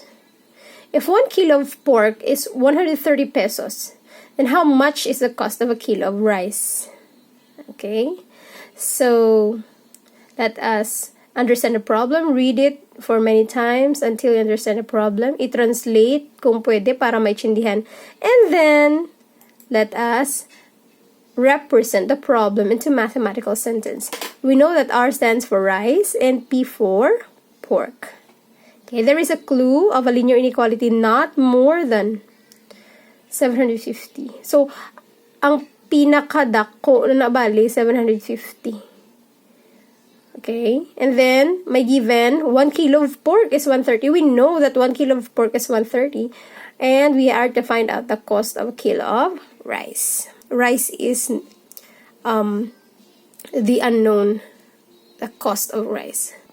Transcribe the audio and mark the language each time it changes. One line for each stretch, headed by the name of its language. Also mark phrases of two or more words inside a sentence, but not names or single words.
English: If 1 kilo of pork is 130 pesos, then how much is the cost of a kilo of rice? Okay, so let us understand the problem. Read it for many times until you understand the problem.
Filipino: I-translate kung pwede para maintindihan.
English: And then, let us represent the problem into mathematical sentence. We know that R stands for rice and P for pork. Okay, there is a clue of a linear inequality not more than 750. So,
Cebuano: ang pinakadako na nabali, 750.
English: Okay, and then, may given, 1 kilo of pork is 130. We know that 1 kilo of pork is 130. And we are to find out the cost of a kilo of rice. Rice is the unknown, the cost of rice.